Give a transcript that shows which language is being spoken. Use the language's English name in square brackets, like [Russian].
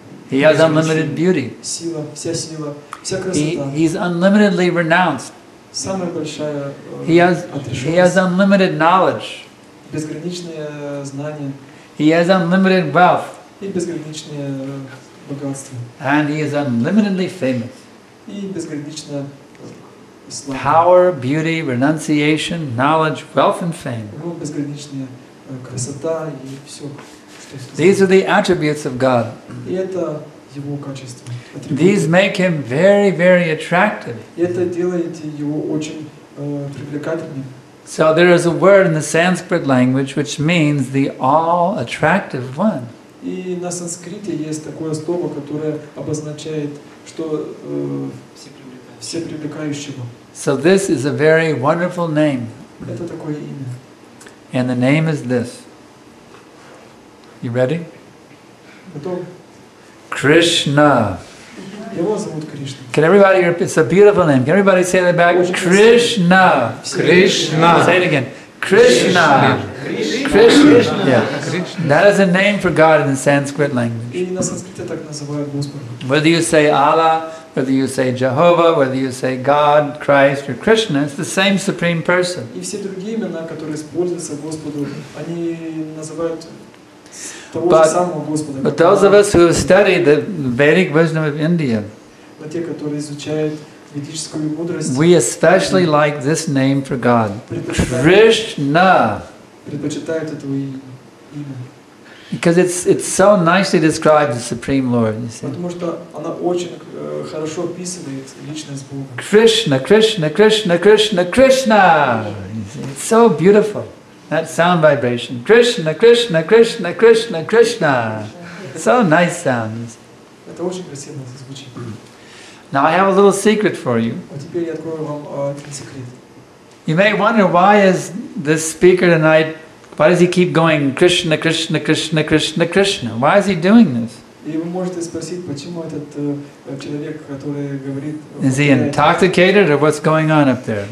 [English] He has unlimited beauty. [Russian] сила, вся красота. [English] He's unlimitedly renounced. [Russian] Самая большая [English] He has [Russian] отрешенность, [English] unlimited knowledge. [Russian] безграничное знание [English] He has unlimited wealth. [Russian] и безграничное богатство. [English] And he is unlimitedly famous. [Russian] И безграничная слава. [English] Power, beauty, renunciation, knowledge, wealth, and fame. [Russian] У Него безграничная красота и все. [English] These are the attributes of God. [Russian] И это Его качество. [English] These make him very, very attractive. [Russian] И это делает Его очень привлекательным. [English] So there is a word in the Sanskrit language which means the all-attractive one. [Russian] И на санскрите есть такое слово, которое обозначает, что всепривлекающего. [English] So this is a very wonderful name. [Russian] Это такое имя. [English] And the name is this. You ready? [Russian] Готов? [English] Krishna. [Russian] Его зовут Кришна. [English] Can everybody, it's a beautiful name. Can everybody say that back? Krishna. Krishna. Say it again. Krishna. Krishna. Yeah. That is a name for God in the Sanskrit language. [Russian] И на санскрите так называют Господа. [English] Whether you say Allah, whether you say Jehovah, whether you say God, Christ, or Krishna, it's the same Supreme Person. [Russian] И все другие имена, которые используются Господу, они называют того же самого Господа. [English] But those of us who have studied the Vedic wisdom of India, [Russian] Но те, которые изучают ведическую мудрость, [English] we especially like this name for God. Krishna. [Russian] предпочитают это имя. [English] Because it's so nicely described the Supreme Lord. You see. [Russian] Потому что она очень хорошо описывает личность Бога. [English] Krishna, Krishna, Krishna, Krishna, Krishna. You see, it's so beautiful. That sound vibration. Krishna, Krishna, Krishna, Krishna, Krishna. So nice sounds. [Russian] Это очень красиво звучит. [English] Now I have a little secret for you. [Russian] А теперь я открою вам один секрет. [English] You may wonder why is this speaker tonight, why does he keep going Krishna, Krishna, Krishna, Krishna, Krishna? Why is he doing this? [Russian] И вы можете спросить, почему этот человек, который говорит... [English] Is he intoxicated or what's going on up there?